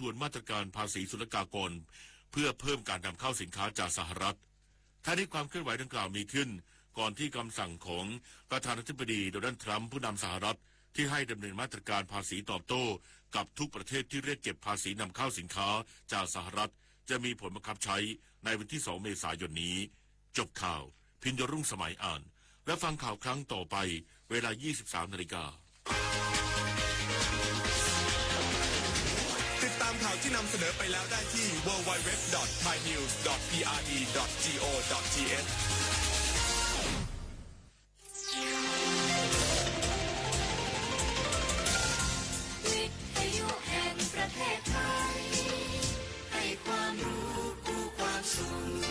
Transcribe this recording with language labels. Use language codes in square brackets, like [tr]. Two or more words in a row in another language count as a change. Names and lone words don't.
[th] วนมาตรการภาษีศุลกากรเพื่อเพิ่มการนำเข้าสินค้าจากสหรัฐท่านี้ความเคลื่อนไหวดังกล่าวมีขึ้นก่อนที่คำสั่งของประธานาธิบดีโดนัลด์ทรัมป์ผู้นำสหรัฐที่ให้ดำเนินมาตรการภาษีตอบโต้กับทุกประเทศที่เรียกเก็บภาษีนำเข้าสินค้าจากสหรัฐจะมีผลบังคับใช้ในวันที่2เมษายนนี้จบข่าวพิญญรุ่งสมัยอ่านและฟังข่าวครั้งต่อไปเวลา 23 นาฬิกา ติดตามข่าวที่นำเสนอไปแล้วได้ที่ www.thainews.prd.go.th วิทยุแห่งประเทศไทยให้ความรู้กู้ความสุข